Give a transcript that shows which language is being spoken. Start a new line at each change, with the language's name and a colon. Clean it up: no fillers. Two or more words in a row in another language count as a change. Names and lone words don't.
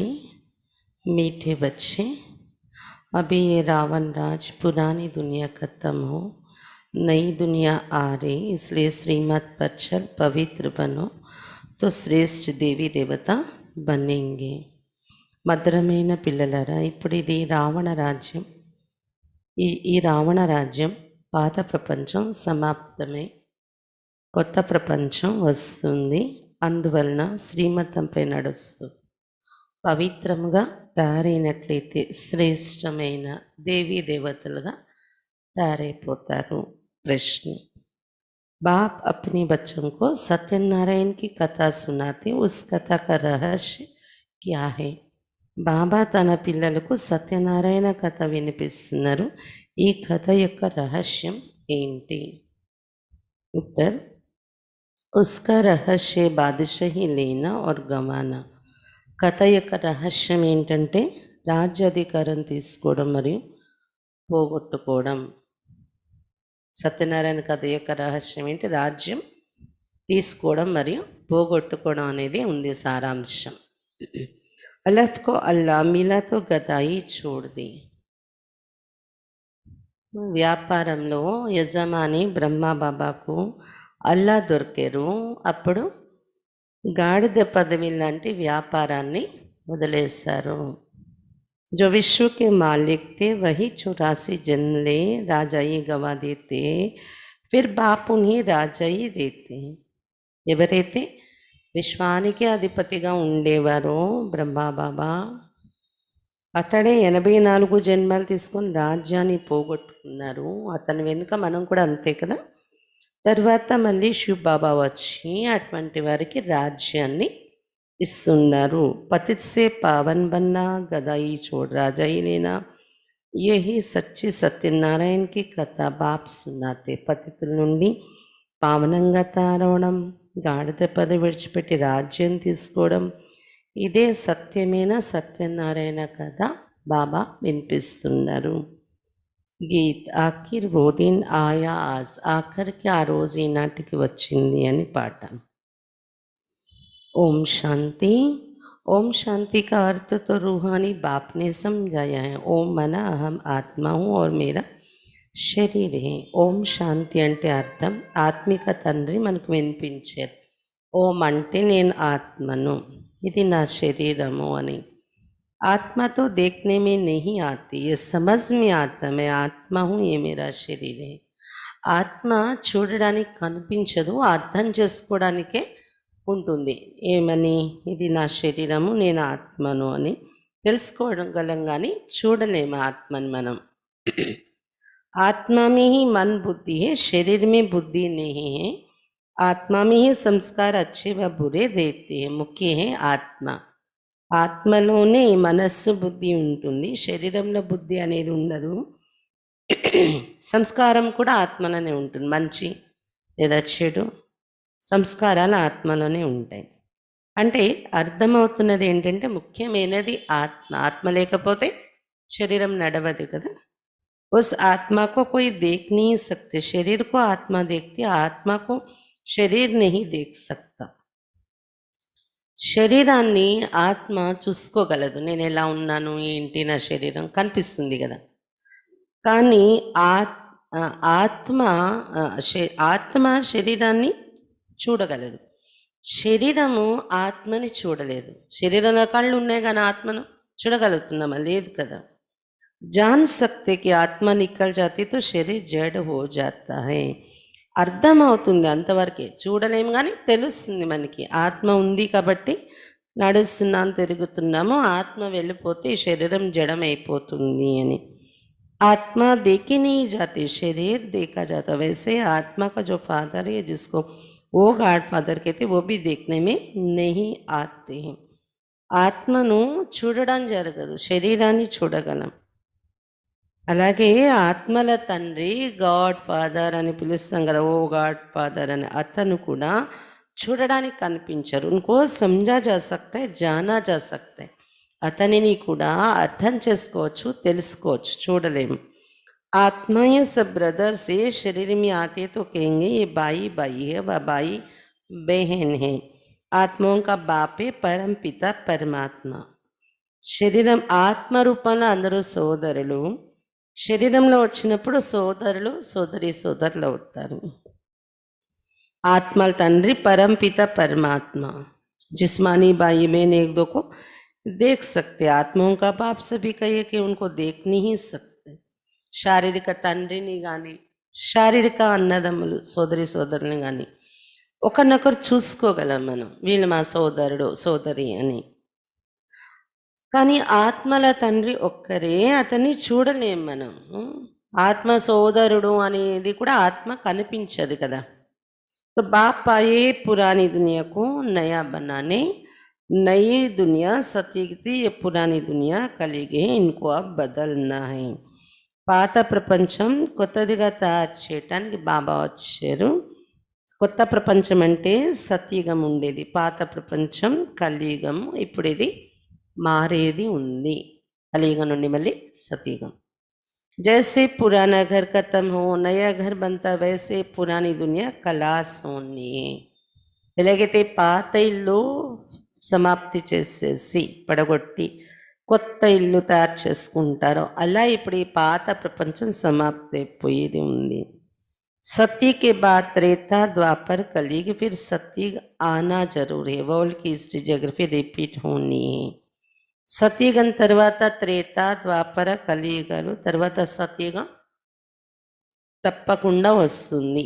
Hindi: मीठे बच्चे, अभी ये रावण राज पुरानी दुनिया खत्म हो, नई दुनिया आ रही, इसलिए श्रीमत पर चल पवित्र बनो तो श्रेष्ठ देवी देवता बनेंगे.
Telugu: మధురమైన పిల్లలారా, ఇప్పుడు ఇది రావణ రాజ్యం. ఈ రావణ రాజ్యం పాత ప్రపంచం సమాప్తమై కొత్త ప్రపంచం వస్తుంది. అందువలన శ్రీమతంపై నడుస్తూ పవిత్రంగా తయారైనట్లయితే శ్రేష్టమైన దేవీ దేవతలుగా తయారైపోతారు.
Hindi: ప్రశ్న: बाप अपने बच्चों को सत्यनारायण की कथा सुनाते, उस कथा का रहस्य क्या है?
Telugu: బాబా తన పిల్లలకు సత్యనారాయణ కథ వినిపిస్తున్నారు. ఈ కథ యొక్క రహస్యం ఏంటి?
Hindi: उत्तर: उसका रहस्य बादशाही लेना और గవానా.
Telugu: కథ యొక్క రహస్యం ఏంటంటే రాజ్యాధికారం తీసుకోవడం మరియు పోగొట్టుకోవడం. సత్యనారాయణ కథ యొక్క రహస్యం ఏంటి? రాజ్యం తీసుకోవడం మరియు పోగొట్టుకోవడం అనేది ఉంది సారాంశం.
Hindi: अलफ को अल्लाह मिला तो गदाई छोड़ दी.
Telugu: వ్యాపారంలో యజమాని బ్రహ్మబాబాకు అల్లా దొరికారు. అప్పుడు గాడిద పదవి లాంటి వ్యాపారాన్ని వదిలేశారు.
Hindi: जो विश्व के मालिक थे वही 84 जन्म ले राजाई गवा देते, फिर बाप उन्हें రాజాయి देते.
Telugu: ఎవరైతే విశ్వానికి అధిపతిగా ఉండేవారో బ్రహ్మబాబా అతడే 84 జన్మలు తీసుకొని రాజ్యాన్ని పోగొట్టుకున్నారు. అతని వెనుక మనం కూడా అంతే కదా. తర్వాత మళ్ళీ శివ్ బాబా వచ్చి అటువంటి వారికి రాజ్యాన్ని ఇస్తున్నారు.
Hindi: पतित से पावन बनना गदाई छोड़ राजाई लेना, यही सच्ची सत्यनारायणकी कथा बाप सुनाते.
Telugu: పతితుల నుండి పావనంగా తారవడం, గాడిద పద విడిచిపెట్టి రాజ్యం తీసుకోవడం, ఇదే సత్యమైన సత్యనారాయణ కథ బాబా వినిపిస్తున్నారు.
Hindi: गीत आखिर वो दिन आया आज,
Telugu: ఆఖరికి ఆ రోజు ఈనాటికి వచ్చింది అని పాట.
Hindi: ओम शांति. ओम शांति का अर्थ तो रूहानी बाप ने समझाया है. ओम मना अहम आत्मा हूँ और मेरा शरीर है.
Telugu: ఓం శాంతి అంటే అర్థం ఆత్మిక తండ్రి మనకు వినిపించారు. ఓం అంటే నేను ఆత్మను, ఇది నా శరీరము అని.
Hindi: ఆత్మతో देखने में नहीं आती, ये समझ में आता मैं आत्मा हूँ ये मेरा शरीर है.
Telugu: ఆత్మ చూడడానికి కనిపించదు, అర్థం చేసుకోవడానికే ఉంటుంది. ఏమని, ఇది నా శరీరము నేను ఆత్మను అని తెలుసుకోగలం కానీ చూడలేము ఆత్మని మనం.
Hindi: आत्मा में ही मन बुद्धि है, शरीर में बुद्धि नहीं है. आत्मा में ही संस्कार अच्छे व बुरे रहते हैं. मुख्य है ఆత్మ.
Telugu: ఆత్మలోనే మనస్సు బుద్ధి ఉంటుంది, శరీరంలో బుద్ధి అనేది ఉండదు. సంస్కారం కూడా ఆత్మలోనే ఉంటుంది, మంచి లేదా చెడు సంస్కారాలు ఆత్మలోనే ఉంటాయి. అంటే అర్థమవుతున్నది ఏంటంటే ముఖ్యమైనది ఆత్మ. ఆత్మ లేకపోతే శరీరం నడవదు కదా.
Hindi: उस आत्मा को कोई देख नहीं सकते. शरीर को आत्मा देखती, आत्मा को शरीर नहीं देख सकता.
Telugu: శరీరాన్ని ఆత్మ చూసుకోగలదు. నేను ఎలా ఉన్నాను ఏంటి నా శరీరం కనిపిస్తుంది కదా. కానీ ఆత్మ ఆత్మ శరీరాన్ని చూడగలదు, శరీరము ఆత్మని చూడలేదు. శరీరంలో కళ్ళు ఉన్నాయి కానీ ఆత్మను చూడగలుగుతున్నామా? లేదు కదా.
Hindi: जान सकते कि आत्मा निकल जाती तो शरीर जड़ हो जाता है.
Telugu: అర్థమవుతుంది అంతవరకే, చూడలేము కానీ తెలుస్తుంది మనకి. ఆత్మ ఉంది కాబట్టి నడుస్తున్నాం తిరుగుతున్నాము, ఆత్మ వెళ్ళిపోతే ఈ శరీరం జడమైపోతుంది అని.
Hindi: ఆత్మ देखी नहीं जाती, शरीर देखा जाता. वैसे आत्मा का जो फादर है जिसको वो
English: God Father
Hindi: कहते वो भी देखने में नहीं आते हैं.
Telugu: ఆత్మను చూడడం జరగదు, శరీరాన్ని చూడగలం. అలాగే ఆత్మల తండ్రి
English: God Father
Telugu: అని పిలుస్తాం కదా, ఓ
English: God Father
Telugu: అని. అతను కూడా చూడడానికి కనిపించరు.
Hindi: ఉनको समझा जा सकता है, जाना जा सकता है.
Telugu: అతనిని కూడా అర్థం చేసుకోవచ్చు, తెలుసుకోవచ్చు, చూడలేము.
Hindi: ఆత్మ ये सब ब्रदर से शरीर में आते तो कहेंगे ये बाई बाई है, वह बाई बहन है. ఆత్మों का बाप है परम पिता परमात्मा.
Telugu: శరీరం ఆత్మ రూపంలో అందరూ సోదరులు, శరీరంలో వచ్చినప్పుడు సోదరులు సోదరులు అవుతారు. ఆత్మల తండ్రి పరంపిత పరమాత్మ.
Hindi: जिस्मानी भाई बहन एक दो को देख सकते, आत्माओं का बाप सभी कहिए कि उनको देख नहीं सकते.
Telugu: శారీరక తండ్రిని కానీ శారీరక అన్నదమ్ములు సోదరుని కానీ ఒకరినొకరు చూసుకోగలం మనం, వీళ్ళు మా సోదరుడు సోదరి అని. కానీ ఆత్మల తండ్రి ఒక్కరే, అతన్ని చూడలేం మనం. ఆత్మ సోదరుడు అనేది కూడా ఆత్మ కనిపించదు కదా.
Hindi: तो बाप आए पुरानी दुनिया को नया बनाने, नई दुनिया सतीगति, ये पुरानी दुनिया కలిగే, इनको अब बदलना है.
Telugu: పాత ప్రపంచం కొత్తదిగా తయారు చేయటానికి బాబా వచ్చారు. కొత్త ప్రపంచం అంటే సత్యుగం ఉండేది, పాత ప్రపంచం కలియుగం. ఇప్పుడు ఇది మారేది ఉంది, కలియుగం నుండి మళ్ళీ సతయుగం.
Hindi: जैसे पुराना घर खत्म हो नया घर बनता, वैसे पुरानी दुनिया खलास होनी है.
Telugu: ఎలాగైతే పాత ఇల్లు సమాప్తి చేసేసి పడగొట్టి కొత్త ఇల్లు తయారు చేసుకుంటారో అలా ఇప్పుడు ఈ పాత ప్రపంచం సమాప్తి అయిపోయేది ఉంది.
Hindi: सत्य के बाद त्रेता द्वापर कलयुग, फिर सत्य आना जरूर है. वर्ल्ड की
English: history geography repeat
Hindi: होनी है.
Telugu: సత్యయుగం తర్వాత త్రేత, ద్వాపర, కలియుగాలు, తర్వాత సత్యయుగం తప్పకుండా వస్తుంది.